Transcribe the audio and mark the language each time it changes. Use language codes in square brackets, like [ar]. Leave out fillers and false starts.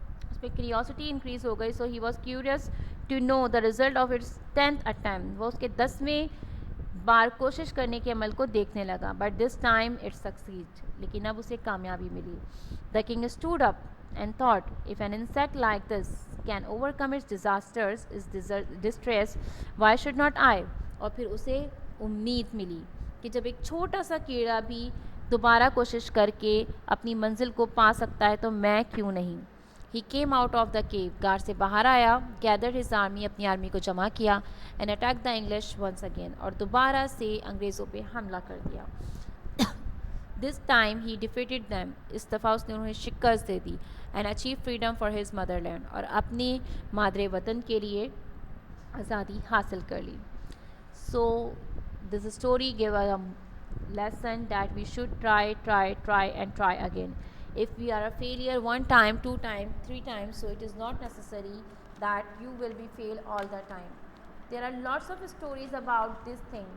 [ur] اس پہ curiosity increase ہو گئی. [en] So he was curious to know the result of its 10th attempt. [ur] وہ اس کے 10ویں بار کوشش کرنے کے عمل کو دیکھنے لگا. [en] But this time it succeeded. [ur] لیکن اب اسے کامیابی ملی. [en] The king stood up and thought, if an insect like this can overcome its disasters, its distress, why should not I? [ur] اور پھر اسے امید ملی کہ جب ایک چھوٹا سا کیڑا بھی دوبارہ کوشش کر کے اپنی منزل کو پا سکتا ہے تو میں کیوں نہیں. [en] He came out of the cave. [ur] غار سے باہر آیا. [en] Gathered his army. [ur] اپنی آرمی کو جمع کیا. [en] And attacked the English once again. [ur] اور دوبارہ سے انگریزوں پہ حملہ کر دیا. [en] This time he defeated them. [ur] اس دفعہ اس نے انہیں شکست دے دی. [en] And achieved freedom for his motherland. [ur] اور اپنی مادر وطن کے لیے آزادی حاصل کر لی. [en] So this story gave us a lesson that we should try and try again. If we are a failure one time, 2 times, 3 times, so it is not necessary that you will be fail all the time. There are lots of stories about this thing.